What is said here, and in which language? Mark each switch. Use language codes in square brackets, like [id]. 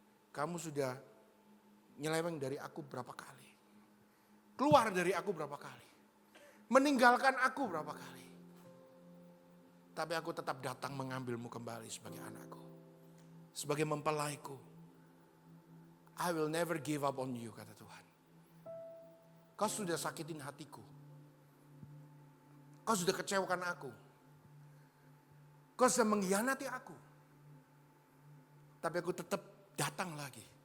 [id] Kamu sudah nyeleweng dari aku berapa kali. Keluar dari aku berapa kali. Meninggalkan aku berapa kali. Tapi aku tetap datang mengambilmu kembali sebagai anakku. Sebagai mempelaiku. [en] I will never give up on you, [id] kata Tuhan. Kau sudah sakitin hatiku. Kau sudah kecewakan aku. Kau sudah mengkhianati aku. Tapi aku tetap datang lagi.